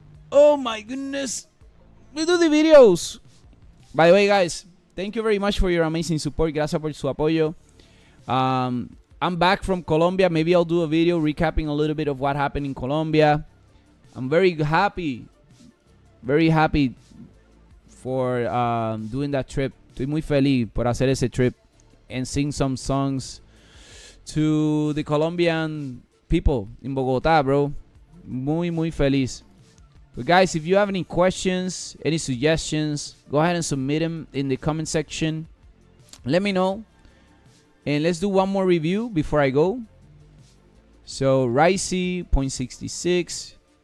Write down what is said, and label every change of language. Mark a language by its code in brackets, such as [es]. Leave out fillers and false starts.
[en] Oh my goodness. We do the videos. By the way, guys, thank you very much for your amazing support. [es] Gracias por su apoyo. [en] I'm back from Colombia. Maybe I'll do a video recapping a little bit of what happened in Colombia. I'm very happy for doing that trip. [es] Estoy muy feliz por hacer ese trip [en] and sing some songs to the Colombian people in Bogotá, bro. [es] Muy feliz. [en] But guys, if you have any questions, any suggestions, go ahead and submit them in the comment section. Let me know. And let's do one more review before I go. So Ricey 0.66.